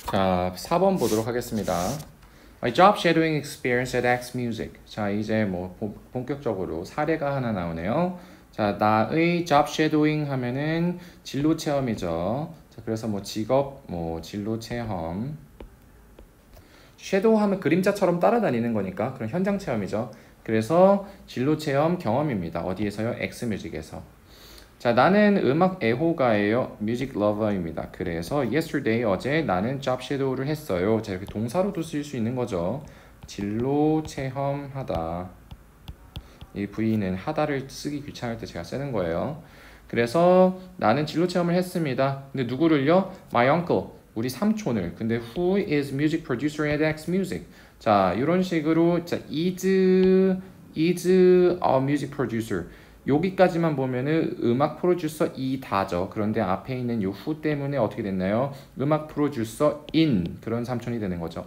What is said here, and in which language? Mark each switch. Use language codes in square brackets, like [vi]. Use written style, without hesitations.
[ko] 자, 4번 보도록 하겠습니다. [en] My job shadowing experience at X Music. [ko] 자, 이제 뭐 본격적으로 사례가 하나 나오네요. 자, 나의 job shadowing 하면은 진로 체험이죠. 자, 그래서 뭐 직업, 뭐 진로 체험. 섀도우 하면 그림자처럼 따라다니는 거니까 그런 현장 체험이죠. 그래서 진로 체험 경험입니다. 어디에서요? 엑스뮤직에서. 자, 나는 음악 애호가예요. 뮤직 러버입니다. 그래서 yesterday 어제 나는 job shadow를 했어요. 자, 이렇게 동사로도 쓸 수 있는 거죠. 진로 체험하다. 이 V는 하다를 쓰기 귀찮을 때 제가 쓰는 거예요. 그래서 나는 진로 체험을 했습니다. 근데 누구를요? [en] My uncle. [ko] 우리 삼촌을. 근데 [en] who is music producer at X Music? [ko] 자, 이런 식으로 자, [en] is a music producer. [ko] 여기까지만 보면은 음악 프로듀서 이다죠. 그런데 앞에 있는 요 who 때문에 어떻게 됐나요? 음악 프로듀서 인 그런 삼촌이 되는 거죠.